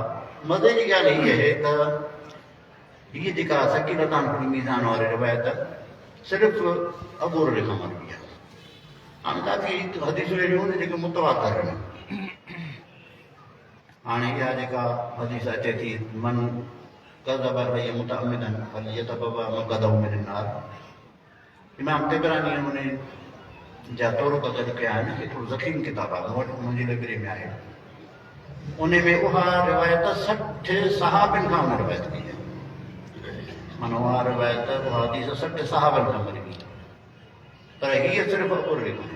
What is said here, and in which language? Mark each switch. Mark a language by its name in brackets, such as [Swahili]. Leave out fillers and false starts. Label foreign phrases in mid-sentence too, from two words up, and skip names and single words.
[Sindhi] मज़े जी ॻाल्हि हीअ आहे त हीअ जेका [Arabic] ثقيلتان في الميزان [Sindhi] वारी रिवायत सिर्फ़ु अबू हुरैरा खां मरवी आहे। हाणे काफ़ी हदीसूं अहिड़ियूं आहिनि जेके मुतवातिर आहिनि। हाणे इहा जेका हदीस अचे थी, [Arabic] من كذب عليه متعمدا فليتبوأ مقعده من النار, [Sindhi] इमाम तिबरानी उन जा तुरुक़ गॾु कया आहिनि। हीअ थोरो ज़ख़ीम किताबु आहे, मूं वटि मुंहिंजी लाइब्रेरी में आहे। उन में उहा रिवायत 60 सहाबनि खां उन रिवायत कई आहे। माना उहा रिवायत, उहा हदीस 60 सहाबनि खां मरवी, पर हीअ सिर्फ़ु अबू हुरैरा खां।